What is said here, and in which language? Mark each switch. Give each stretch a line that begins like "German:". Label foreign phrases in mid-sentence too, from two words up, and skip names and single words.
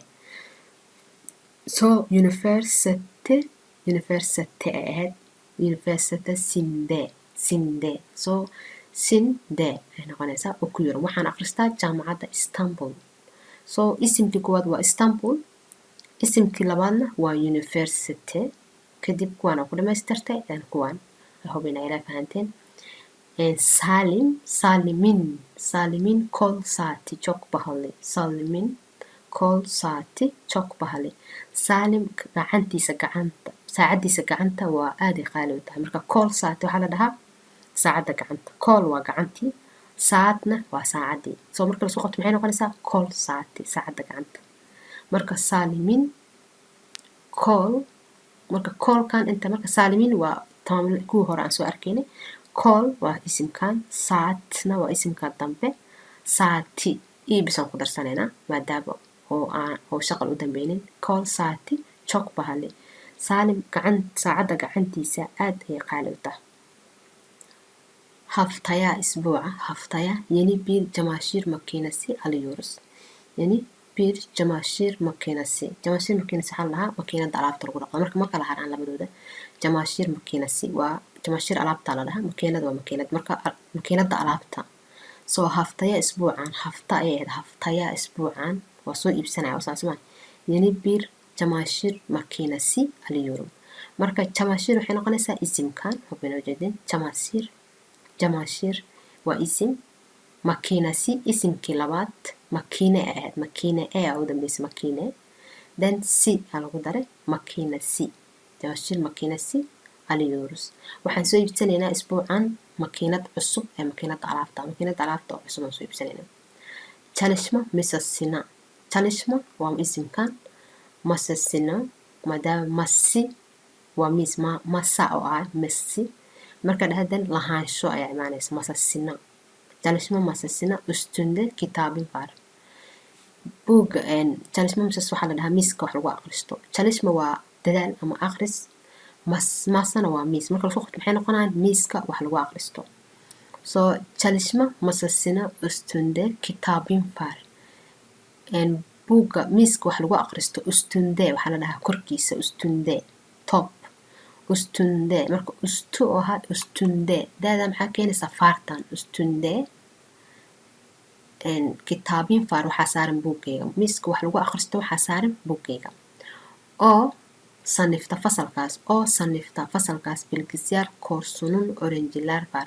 Somali: soo university ay ahayd university sinde soo sinde ay noqonaysaa oo ku yaro waxaan akhristaa jaamacadda Istanbul. soo isimkii koowaad waa Istanbul, isimkii labaadna waa university, kadib kuwaan ku dhamaystirtay kuwaan
English: I hope
Somali: inay ila fahanteen.
Turkish: Salimin kol saati çok pahalı. Salimin kol saati çok pahalı.
Somali: Salim saacadiisa gacanta waa aad ay qaali u tahay. Marka
Turkish: kol saati
Somali: waxaa la dhahaa saacadda gacanta. Kol waa gacantii, saatna waa saacadii. soo marka la soo qabto maxay noqonaysaa
Turkish: kol saati
Somali: saacadda gacanta. marka
Turkish: salimin kol
Somali: marka kolkan inta marka salimin waa kuwii hore aan soo arkaynay. kol waa isimkan, saatna waa isimka dambe, saati ibisaan ku darsanaynaa maadaama oo shaqal u dambeynin.
Turkish: kol saati çok pahalı.
Somali: Salim saacadda gacantiisa aad ay qaali u tahay.
Turkish: Haftaya isbuuca haftaya yeni bir çamaşır makinesi alıyoruz. yeni bir çamaşır makinesi
Somali: waxaa lahaa makiinada alaabta lagu dhaqo. marka ma kala haraan labadooda.
Turkish: çamaşır makinesi
Somali: waa çamaşır alaabta la dhahaa, makiinada waa makiinad marka makiinada alaabta. soo haftaya isbuucan hafta ayay ahayd haftaya isbuucan waa soo iibsanaya oo saas maa
Turkish: yeni bir çamaşır makinesi alıyorum.
Somali: marka çamaşır waxay noqonaysaa isimkan hubinoo jeedin çamaşır waa isim, makinesi isimkii labaad, makiine ay ahayd makiine ee u dambaysa makiine, then si aa lagu daray makinesi,
Turkish: çamaşır makinesi alıyoruz.
Somali: waxaan soo iibsanaynaa isbuucan makiinad cusub ee makiinada alaabta oo cusub aan soo iibsanaynaa.
Turkish: Çalışma masasına
Somali: waa isimkan, masasına maadaama masi waa miis masa oo ah masi marka dhahdan lahaansho ayaa imaanaysa masasına.
Turkish: Çalışma masasına üstünde kitabın var.
Somali: buugga
Turkish: çalışma masas
Somali: waxaa la dhahaa miiska wax lagu aqristo. çalışma waa dadaal ama aqris, masana waa miis marka lasoo qabto maxay noqonayaan miiska wax lagu aqristo.
Turkish: soo çalışma masasına üstünde kitabın var.
Somali: buugga miiska wax lagu aqristo üstünde waxaa la dhahaa korkiisa üstünde top üstünde marka üstü oo ahaa üstünde daada maxaa keenaysaa faartan
Turkish: üstünde kitaabin faar
Somali: waxaa saaran buuggayga miiska wax lagu akhristo waxaa saaran buuggayga. oo sanifta fasalkaas
Turkish: bilgisyaar koorsunun oranjilaar var.